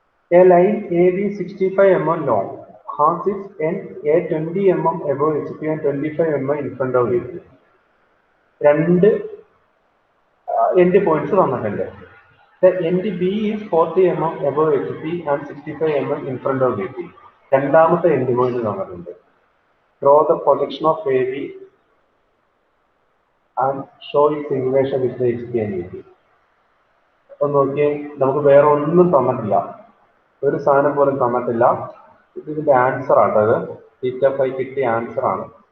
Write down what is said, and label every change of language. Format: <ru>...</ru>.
<en>A line AB 65 mm long has its end A 20 mm above HP and 25 mm in front of it. 2 end points</en> <ml>തന്നിട്ടുണ്ട്.</ml> <en>The end B is 40 mm above HP and 65 mm in front of VP.</en> <ml>രണ്ടാമത്തെ end point തന്നിട്ടുണ്ട്.</ml> <en>Draw the projection of AB and show its inclination with the HP and VP.</en> <ml>ഒന്ന് നോക്കിയേ, നമുക്ക് വേറെ ഒന്നും തന്നിട്ടില്ല, ഒരു സാധനം പോലും തന്നിട്ടില്ല. ഇതിന്റെ ആൻസർ ആണ് അത്. θ കിട്ടിയ ആൻസർ ആണ്.</ml>